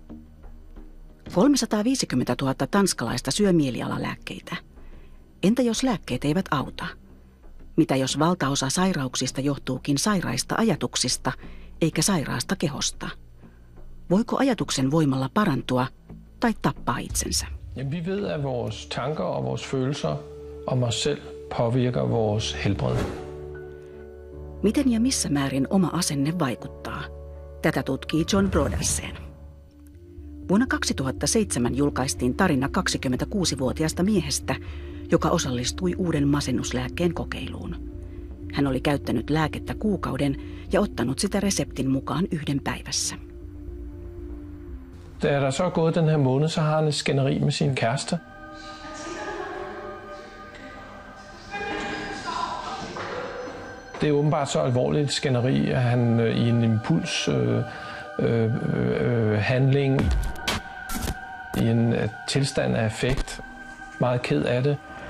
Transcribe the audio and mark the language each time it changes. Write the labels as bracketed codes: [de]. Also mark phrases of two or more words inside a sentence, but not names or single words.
[fi] 350 000 tanskalaista syö mielialalääkkeitä. Entä jos lääkkeet eivät auta? Mitä jos valtaosa sairauksista johtuukin sairaista ajatuksista eikä sairaasta kehosta? Voiko ajatuksen voimalla parantua tai tappaa itsensä? [da] Vi ved, at vores tanker og vores følelser om os selv påvirker vores helbred. [fi] Miten ja missä määrin oma asenne vaikuttaa? Tätä tutkii John Brodersen. Vuonna 2007 julkaistiin tarina 26-vuotiaasta miehestä, joka osallistui uuden masennuslääkkeen kokeiluun. Hän oli käyttänyt lääkettä kuukauden ja ottanut sitä reseptin mukaan 1 päivässä. [da] Da der så er gået den her måned, så har han et skænderi med sin kæreste. Det er åbenbart så alvorligt et skænderi, at han i en impulshandling, i en tilstand af affekt, meget ked af det.